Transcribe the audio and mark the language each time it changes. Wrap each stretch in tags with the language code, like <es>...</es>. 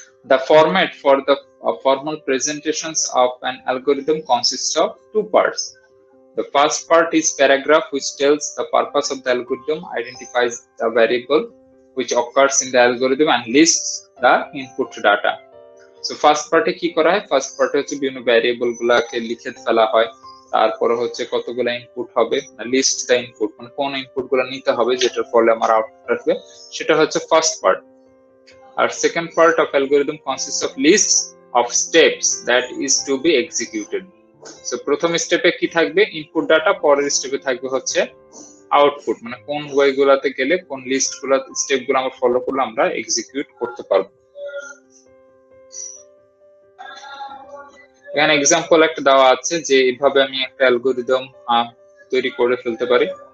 <en>The format for the formal presentations of an algorithm consists of two parts. The first part is paragraph, which tells the purpose of the algorithm, identifies the variable which occurs in the algorithm, and lists the input data.</en> <bn>So first part এ কি করা হয়? First পার্টে হচ্ছে বিভিন্ন variable গুলাকে লিখে ফেলা হয়, তারপরে হচ্ছে কতগুলো ইনপুট হবে, লিস্ট দ্য ইনপুট, মানে কোন ইনপুট গুলো নিতে হবে যেটার ফলে আমার আউটপুট আসবে, সেটা হচ্ছে first part.</bn> <en>Our second part of algorithm consists of lists of steps that is to be executed.</en> <bn>So প্রথম স্টেপে কি থাকবে? ইনপুট ডাটা, পরের স্টেপে থাকবে হচ্ছে আউটপুট, মানে কোন ওয়ে গুলাতে গেলে কোন লিস্ট গুলা স্টেপ গুলো আমরা ফলো করলে আমরা এক্সিকিউট করতে পারবো। এখানে এক্সাম্পল একটা দেওয়া আছে যে এইভাবে আমি একটা অ্যালগরিদম তৈরি করে ফেলতে পারি।</bn>